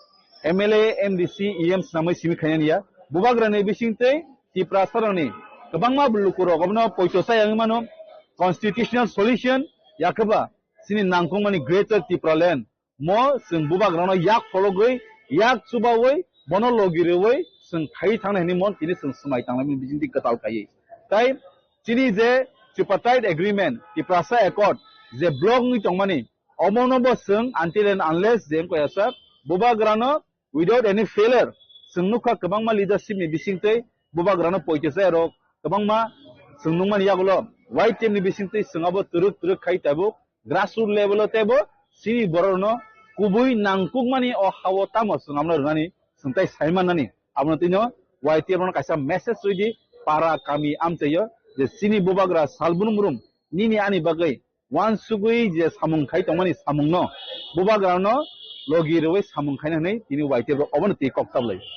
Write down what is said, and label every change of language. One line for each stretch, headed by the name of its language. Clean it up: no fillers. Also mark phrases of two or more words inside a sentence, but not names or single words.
Kok Borok: MLA MDC EMs namai simi khayaniya bubagrani bisingtei tiprasarani kebangma bulukuro gobno poitosa yang mano
English: constitutional solution
Kok Borok: yakaba sini nangkongmani greater tipraland mo sing bubagrano yak fologoi yak subawoi monologirewoi sing khai thangnani mon tini sing smai tangnami bijinti katal kai tai sini je
English: tripartite agreement
Kok Borok: tiprasa accord je block ni tongmani omonobo sing
English: until and unless
Kok Borok: jem koyasa bubagrano
English: without any failure
Kok Borok: sungnuka kebangma leadership ni bisingtei bubagrano poitesa ero kebangma sungnungman yagulo
English: white team
Kok Borok: ni bisingtei sungabo turuk khai tabo
English: grassroots level
Kok Borok: tebo sini borono kubui nangkukmani o hawotamo sungamno rani sungtai saimanani abno tino
English: white team
Kok Borok: ron kaisa message ridi para kami amteyo je sini bubagra salbunumrum nini ani bagai wan sugui je samung khai tongmani samungno bubagrano logiroi samung khai nai tini white team ro obon ti koktablai